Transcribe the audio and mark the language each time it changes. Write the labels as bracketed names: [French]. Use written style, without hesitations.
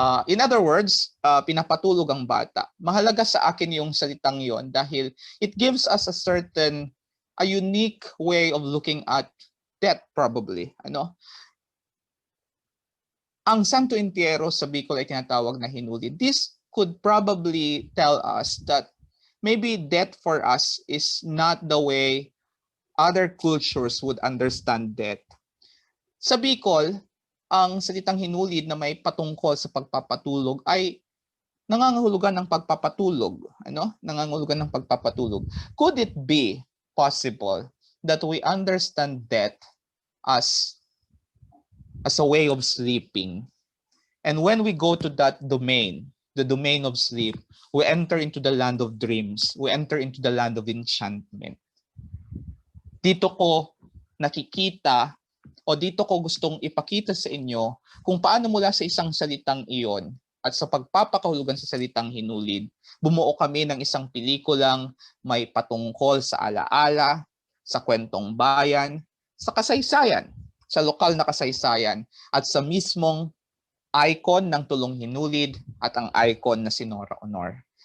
[English] In other words, [Filipino] pinapatulog ang bata. Mahalaga sa akin yung salitang yon dahil [English] it gives us a unique way of looking at death probably. [Filipino] Ang Santo Entierro sa Bicol ay tinatawag na Hinulid. [English] This could probably tell us that maybe death for us is not the way other cultures would understand death. [Filipino] Sa Bicol, ang salitang Hinulid na may patungkol sa pagpapatulog ay nangangahulugan ng pagpapatulog. Nangangahulugan ng pagpapatulog. [English] Could it be possible that we understand death as a way of sleeping? And when we go to that domain, the domain of sleep, we enter into the land of dreams. We enter into the land of enchantment. [Filipino] Dito ko nakikita o dito ko gustong ipakita sa inyo kung paano mula sa isang salitang iyon at sa pagpapakahulugan sa salitang hinulid, bumuo kami ng isang pelikulang may patungkol sa alaala, sa kwentong bayan, sa kasaysayan, sa lokal na kasaysayan, at sa mismong icon ng tulong hinulid at ang icon na si Nora Honor.